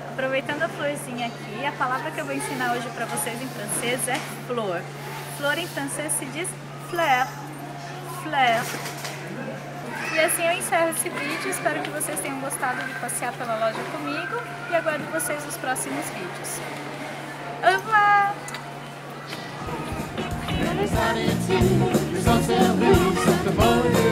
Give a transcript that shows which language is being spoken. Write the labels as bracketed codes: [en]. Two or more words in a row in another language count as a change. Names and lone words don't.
[pt] Aproveitando a florzinha aqui, a palavra que eu vou ensinar hoje para vocês em francês é flor. Flor em francês se diz fleur. Fleur. E assim eu encerro esse vídeo, espero que vocês tenham gostado de passear pela loja comigo e aguardo vocês nos próximos vídeos. [fr] Au revoir! Les amitiés, les services,